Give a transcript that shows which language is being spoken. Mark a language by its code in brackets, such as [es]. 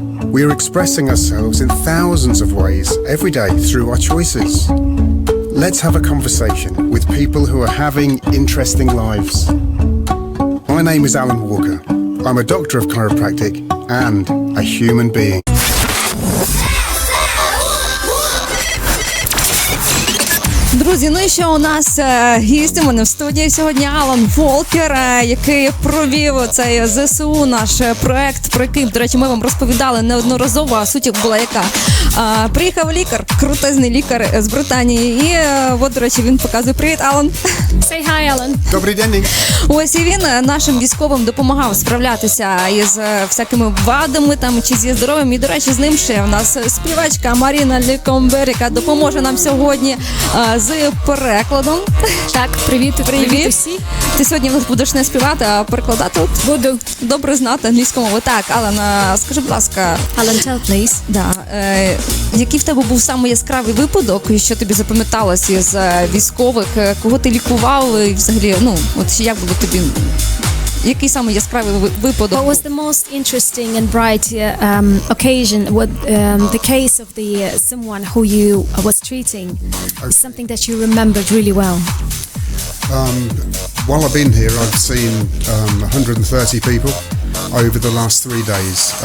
[en] We are expressing ourselves in thousands of ways every day through our choices. Let's have a conversation with people who are having interesting lives. My name is Alun Walker. I'm a doctor of chiropractic and a human being. [uk] Друзі, ну і що у нас гість у мене в студії сьогодні Алун Волкер, який провів цей ЗСУ, наш проект, про який, до речі, ми вам розповідали неодноразово, а суть була яка. Приїхав лікар, крутезний лікар з Британії, і от, до речі, він показує. Привіт, Алун. [en] Say hi, Alan. [uk] Добрий день. Ось і він нашим військовим допомагав справлятися із всякими вадами там чи зі здоров'ям. І, до речі, з ним ще у нас співачка Маріна Лікомбер, яка допоможе нам сьогодні з перекладом. Так, привіт усі. Ти сьогодні в нас будеш не співати, а перекладати. Буду. Добре знати англійську мову. Так, Алан, скажи, будь ласка. [en] Alan, tell, please. [uk] Да, який в тебе був самий яскравий випадок, і що тобі запам'яталось із військових, кого ти лікував, і взагалі, ну, от як було тобі, який самий яскравий випадок? [en] What was the most interesting and bright occasion? What the case of the someone who you was treating is something that you remembered really well? While I've been here, I've seen 130 people over the last 3 days.